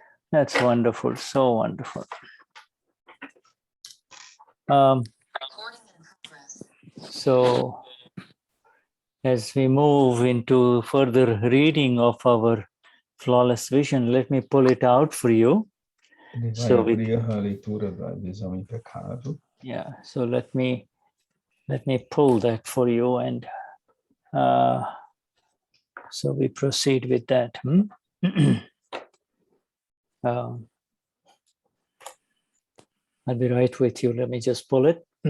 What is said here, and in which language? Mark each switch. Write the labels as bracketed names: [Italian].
[English] That's wonderful, so wonderful. So, as we move into further reading of our flawless vision, let me pull it out for you. [Portuguese] Ele vai abrir a leitura da visão impecável. [English] Yeah, so let me pull that for you, and so we proceed with that. I'll be right with you. Let me just pull it.